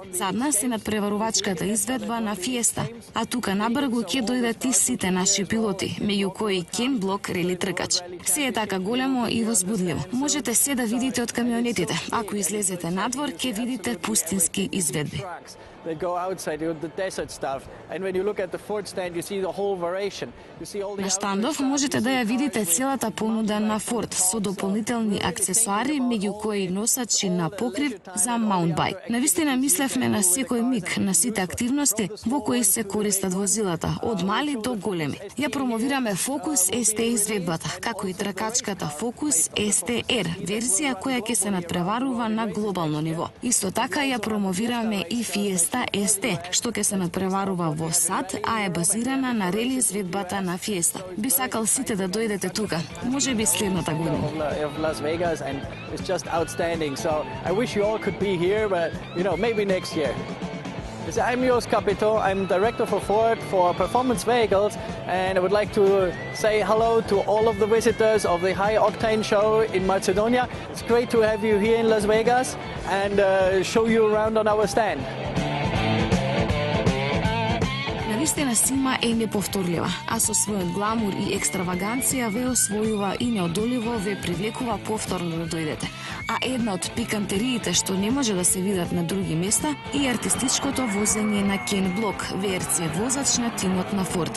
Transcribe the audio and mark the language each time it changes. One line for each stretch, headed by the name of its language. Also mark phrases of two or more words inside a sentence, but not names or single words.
Macedonian: Задна се надпреварувачката изведба на Fiesta, а тука набргу ќе дојдат и сите наши пилоти, меѓу кои Кен Блок рели тркач. Се е така големо и возбудливо. Можете се да видите од камионетите. Ако излезете надвор, ќе видите пустински изведби.
English: They go outside, the desert stuff. And when you look at the Ford stand, you see the whole variation. You see all the
Macedonian: На штандов можете да ја видите целата понуда на Ford со дополнителни аксесуари, меѓу кои носачи на покрив за маунтбајк. Навистина мислевме на секој миг на сите активности во кои се користат возилата, од мали до големи. Ја промовираме Focus ST изведбата, како и тркачката Focus ST-R, верзија која ќе се надпреварува на глобално ниво. Исто така ја промовираме и Fiesta ST, што ќе се надпреварува во САД, а е базирана на рели изведбата на Fiesta. Би сакал сите да дојдете тука, можеби следната година.
English: Of Las Vegas, and it's just outstanding. So I wish you all could be here, but maybe next year. I'm Jos Capito. I'm director for Ford for performance vehicles, and I would like to say hello to all of the visitors of the High Octane Show in Macedonia. It's great to have you here in Las Vegas and show you around on our stand.
Macedonian: Навистина Сима е неповторлива, а со својот гламур и екстраваганција ве освојува и неодоливо ве привлекува повторно да дојдете. А една од пикантериите што не може да се видат на други места е артистичкото возење на Кен Блок, ВРЦ возач на тимот на Форд.